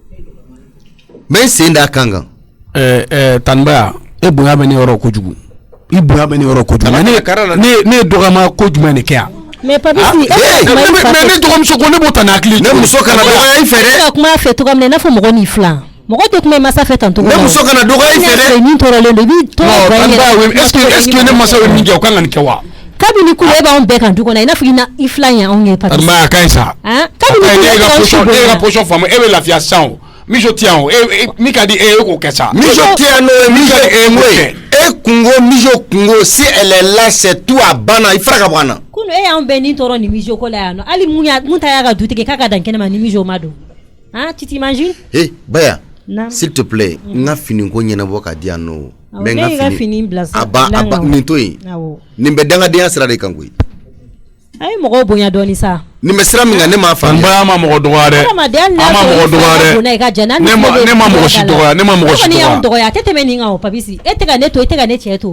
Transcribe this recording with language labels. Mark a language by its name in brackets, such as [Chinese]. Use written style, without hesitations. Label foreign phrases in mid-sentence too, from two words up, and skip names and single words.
[Bambara] Tanibaya e bonya bɛ ne yɔrɔ kojugu i bonya bɛ ne yɔrɔ kojugu ne ye dɔgɔyama ko jumɛn de kɛ yan mais papisi mais ne dɔgɔmuso ko ne b'o ta n'a hakili ne muso kana dɔgɔya i fɛ dɛ ka kuma fɛ cogo min na i n'a fɔ mɔgɔ n'i filan mɔgɔ tɛ kuma i masa fɛ tan cogo ne muso kana dɔgɔya i fɛ dɛ min tɔɔrɔlen don i b'i tɔɔrɔ est-ce que ne masa bɛ min kɛ o kan ka nin kɛ wa kabini kule e b'anw bɛɛ kan du kɔnɔ i n'a fɔ i filan ye anw ye papisi Tanibaya a ka ɲi sa kabini e ka position faamu e bɛ lafiya sisan o mijo tɛ yan o min ka di e k'o kɛ sa mijo tɛ yan n'o ye mijo ye e kungo mijo kungo [French] si elle est là c'est tout [Bambara] a banna i fara ka bɔ an na kunu e y'anw bɛɛ ni tɔɔrɔ ni mijo ko la yan nɔ hali mun ta y'a ka dutigi k'a ka dan kɛnɛ ma ni mijo ma don [French] tu t'imagines [Bambara] Baya [French] s'il te plaît [Bambara] n ka fini ko ɲɛnabɔ ka di yan nɔ mais n ka fini bila a ba nin to yen nin bɛ dangadenya sira de kan koyi a ye mɔgɔw bonya dɔɔni sa nin bɛ sira min kan ne m'a faamu Tanibaya ma mɔgɔ dɔgɔya dɛ ne ma mɔgɔ si dɔgɔya a tɛ tɛmɛ nin kan o papisi e tɛ ka ne to e tɛ ka ne cɛ to